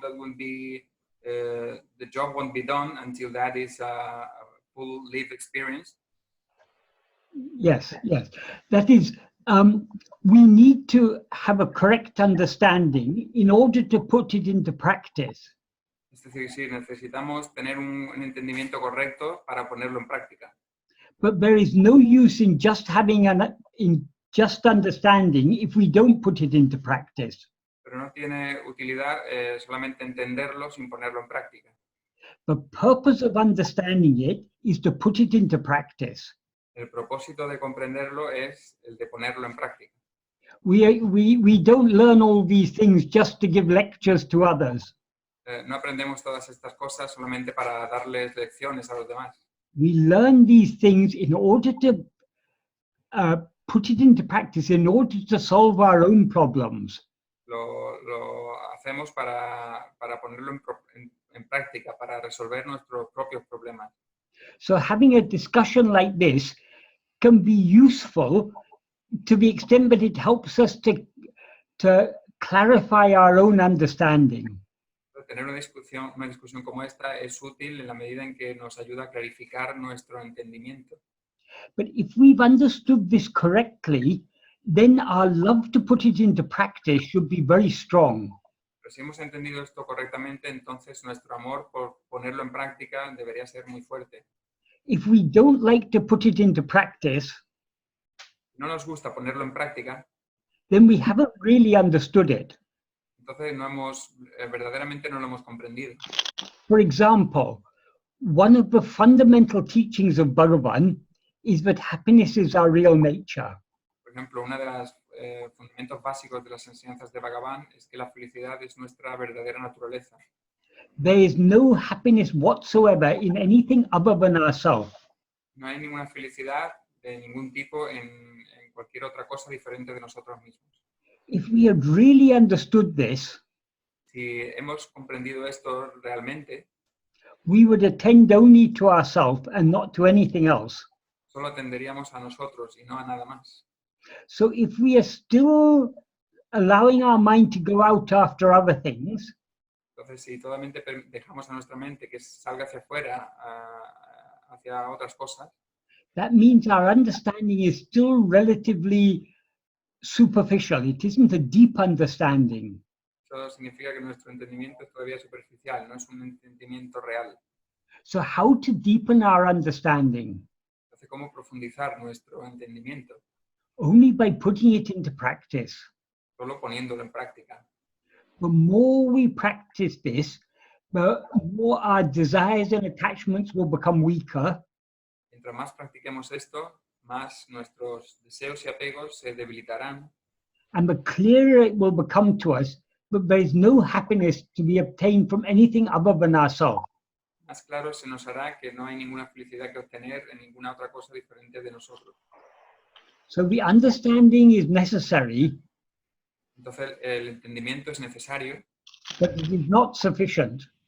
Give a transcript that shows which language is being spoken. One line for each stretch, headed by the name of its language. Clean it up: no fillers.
English: That wouldn't be the job won't be done until that is a full lived experience. Yes. That is, we need to have a correct understanding in order to put it into practice.
Spanish: Es decir, sí, necesitamos tener un entendimiento correcto para ponerlo en práctica.
English: But there is no use in just having just understanding if we don't put it into practice.
Spanish: Pero no tiene utilidad solamente entenderlo sin ponerlo en práctica.
English: The purpose of understanding it is to put it into practice.
Spanish: El propósito de comprenderlo es el de ponerlo en práctica.
English: We don't learn all these things just to give lectures to others.
Spanish: No aprendemos todas estas cosas solamente para darles lecciones a los demás.
English: We learn these things in order to put it into practice, in order to solve our own problems.
Spanish: Lo hacemos para ponerlo en práctica, para resolver nuestros propios problemas.
English: So having a discussion like this can be useful to the extent that it helps us to clarify our own understanding.
Spanish: Tener una discusión como esta es útil en la medida en que nos ayuda a clarificar nuestro entendimiento.
English: But if we've understood this correctly, then our love to put it into practice should be very strong.
Spanish: Pero si hemos entendido esto correctamente, entonces nuestro amor por ponerlo en práctica debería ser muy fuerte.
English: If we don't like to put it into practice,
Spanish: Si no nos gusta ponerlo en práctica,
English: then we haven't really understood it.
Spanish: entonces verdaderamente no lo hemos comprendido.
English: For example, one of the fundamental teachings of Bhagavan is that happiness is our real nature.
Spanish: Por ejemplo, uno de los fundamentos básicos de las enseñanzas de Bhagavan es que la felicidad es nuestra verdadera naturaleza.
English: There is no happiness whatsoever in anything other than ourselves.
Spanish: No hay ninguna felicidad de ningún tipo en cualquier otra cosa diferente de nosotros mismos.
English: If we had really understood this,
Spanish: Si hemos comprendido esto realmente,
English: we would attend only to ourselves and not to anything else.
Spanish: solo atenderíamos a nosotros y no a nada más.
English: So if we are still allowing our mind to go out after other things,
Spanish: Entonces, si totalmente dejamos a nuestra mente que salga hacia afuera, hacia otras cosas,
English: that means our understanding is still relatively superficial. It isn't a deep understanding.
Spanish: eso significa que nuestro entendimiento es todavía superficial, no es un entendimiento real.
English: So how to deepen our understanding?
Spanish: Entonces, ¿cómo profundizar nuestro entendimiento?
English: Only by putting it into practice.
Spanish: Solo poniéndolo en práctica.
English: The more we practice this, the more our desires and attachments will become weaker,
Spanish: Mientras más practiquemos esto, más nuestros deseos y apegos se debilitarán
English: and the clearer it will become to us that there is no happiness to be obtained from anything other than ourselves.
Spanish: más claro se nos hará que no hay ninguna felicidad que obtener en ninguna otra cosa diferente de nosotros.
English: So the understanding is necessary,
Spanish: Entonces, el entendimiento es necesario,
English: but it is not sufficient.